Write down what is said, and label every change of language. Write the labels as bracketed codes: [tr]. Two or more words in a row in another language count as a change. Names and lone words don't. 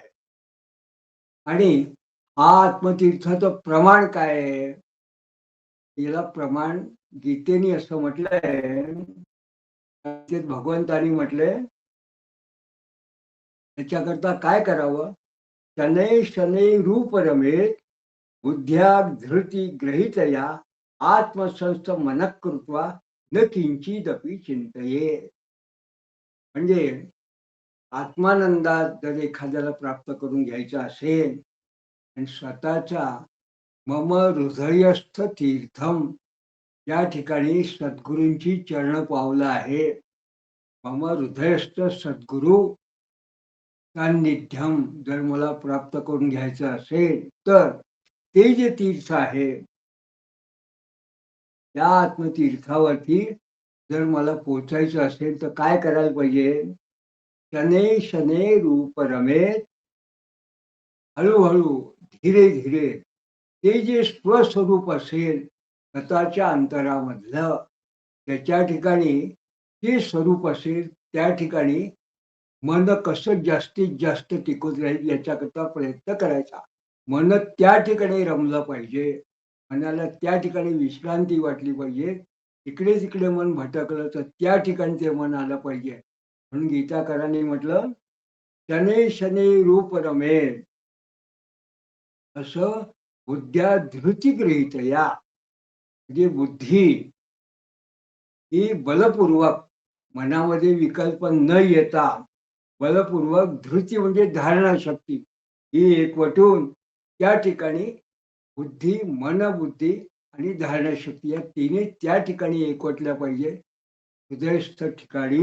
[mr] आणि हा आत्मतीर्थाचं प्रमाण काय आहे? याला प्रमाण गीतेने असं म्हटलंय, गीतेत भगवंतानी म्हटलंय, त्याच्याकरता काय करावं? [sa] शनै शनै रूप रमेत बुद्ध्या धृती ग्रहितया आत्मसंस्थ मनः कृत्वा न किंचिदपि चिंतये. [mr] म्हणजे आत्मानंदात जर एखाद्याला प्राप्त करून घ्यायचं असेल, आणि स्वतःच्या [sa] मम हृदयस्थ तीर्थम [mr] या ठिकाणी सद्गुरूंची चरण पावलं आहे. [sa] मम हृदयस्थ सद्गुरू सान्निध्यम [mr] जर मला प्राप्त करून घ्यायचं असेल, तर ते जे तीर्थ आहे, त्या आत्मतीर्थावरती जर मला पोचायचं असेल, तर काय करायला पाहिजे? [sa] शनै शनै रूप रमेत, [mr] हळूहळू [hi] धीरे धीरे [mr] ते जे स्वस्वरूप असेल स्वतःच्या अंतरामधलं, त्याच्या ठिकाणी ते स्वरूप असेल, त्या ठिकाणी मन कसं जास्तीत जास्त टिकून राहील याच्याकरता प्रयत्न करायचा. मन त्या ठिकाणी रमलं पाहिजे, मनाला त्या ठिकाणी विश्रांती वाटली पाहिजे. इकडे तिकडे मन भटकलं तर त्या ठिकाणी ते मन आलं पाहिजे. म्हणून गीताकारांनी म्हटलं, [sa] शनै शनै रूप रमेल. [mr] असं [sa] बुद्ध्या धृती गृहीत या, [mr] म्हणजे बुद्धी ही बलपूर्वक मनामध्ये विकल्प न येता बलपूर्वक, धृती म्हणजे धारणा शक्ती, ही एकवटून त्या ठिकाणी बुद्धी, मनबुद्धी आणि धारणशक्ती या तिन्ही त्या ठिकाणी एकवटल्या पाहिजे, हृदयस्थ ठिकाणी.